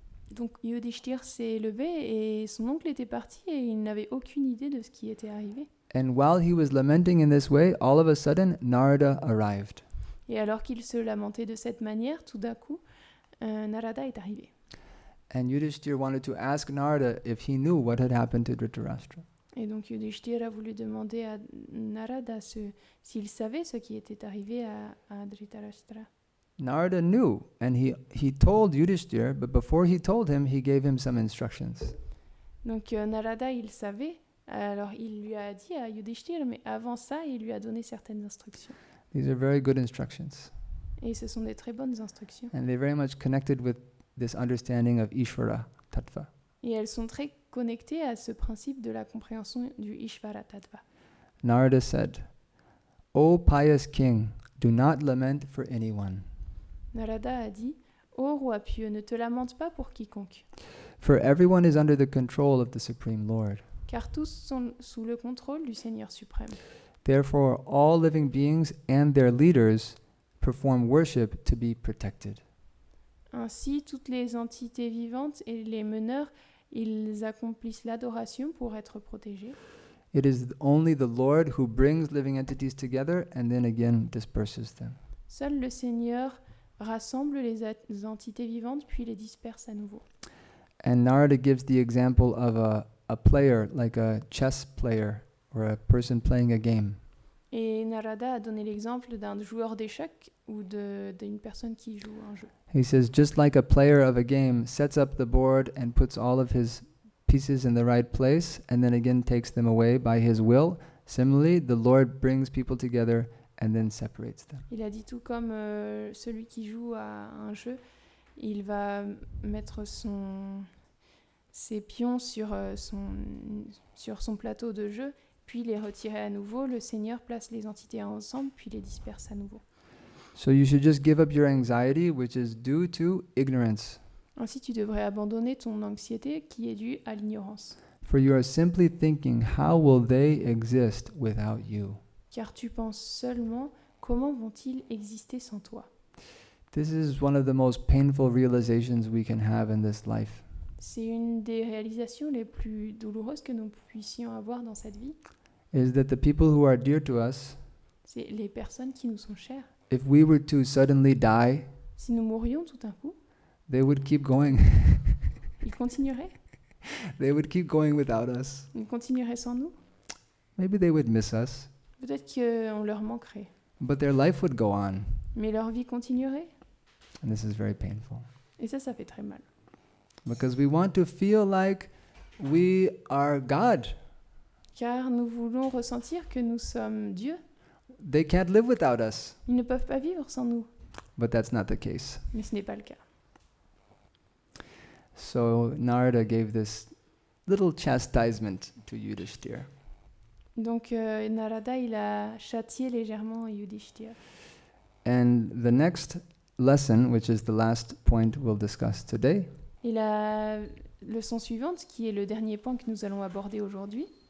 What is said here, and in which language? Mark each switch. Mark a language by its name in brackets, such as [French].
[French] Donc Yudhishthir s'est levé et son oncle était parti et il n'avait aucune idée de ce qui était arrivé. [English] And while he was lamenting in this way, all of a sudden Narada arrived. [French] Et alors qu'il se lamentait de cette manière, tout d'un coup, Narada est arrivé. [English] And Yudhishthir wanted to ask Narada if he knew what had happened to Dhritarashtra. [French] Et donc Yudhishthir a voulu demander à Narada s'il savait ce qui était arrivé à Dhritarashtra. [English] Narada knew, and he told Yudhishthir, but before he told him, he gave him some instructions. [French] Donc Narada, il savait, alors il lui a dit à Yudhishthir, mais avant ça, il lui a donné certaines instructions. [English] These are very good instructions. [French] Et ce sont des très bonnes instructions. [English] And they're very much connected with this understanding of Ishvara, tattva. [French] Et elles sont très connectées à ce principe de la compréhension du Ishvara Tattva. [English] Narada said, O pious king, do not lament for anyone. [French] Narada a dit, ô roi pieux, ne te lamente pas pour quiconque, [English] For everyone is under the control of the Supreme Lord. [French] car tous sont sous le contrôle du Seigneur suprême. [English] Therefore, all living beings and their leaders perform worship to be protected. [French] Ainsi, toutes les entités vivantes et les meneurs, ils accomplissent l'adoration pour être protégés. [English] It is only the Lord who brings living entities together and then again disperses them. [French] Seul le Seigneur rassemble les entités vivantes puis les disperse à nouveau. [English] And Narada gives the example of a player, like a chess player or a person playing a game. [French] Et Narada a donné l'exemple d'un joueur d'échecs ou d'une personne qui joue un jeu. [English] He says, just like a player of a game sets up the board and puts all of his pieces in the right place and then again takes them away by his will, similarly, the Lord brings people together and then separates them. [French] Il a dit tout comme celui qui joue à un jeu, il va mettre ses pions sur son plateau de jeu, puis les retirer à nouveau. Le Seigneur place les entités ensemble, puis les disperse à nouveau. [English] So you should just give up your anxiety, which is due to ignorance. [French] Ainsi, tu devrais abandonner ton anxiété qui est due à l'ignorance. [English] For you are simply thinking, how will they exist without you? [French] Car tu penses seulement comment vont-ils exister sans toi. [English] This is one of the most painful realizations we can have in this life. [French] C'est une des réalisations les plus douloureuses que nous puissions avoir dans cette vie. [English] Is that the people who are dear to us, [French] C'est les personnes qui nous sont chères. [English] if we were to suddenly die, [French] Si nous mourions tout d'un coup, [English] they would keep going. [French] ils continueraient. [English] They would keep going without us. [French] Ils continueraient sans nous. [English] Maybe they would miss us, [French] Peut-être qu'on leur manquerait. [English] but their life would go on. [French] Mais leur vie continuerait. [English] And this is very painful. [French] Et ça fait très mal. [English] Because we want to feel like we are God. [French] Car nous voulons ressentir que nous sommes Dieu. [English] They can't live without us. [French] Ils ne peuvent pas vivre sans nous. [English] But that's not the case. [French] Mais ce n'est pas le cas. [English] So Narada gave this little chastisement to Yudhishthira. [French] Donc Narada, il a châtié légèrement Yudhishthira. [English] And the next lesson, which is the last point we'll discuss today, [French] Et la leçon suivante, qui est le dernier point que nous allons aborder aujourd'hui,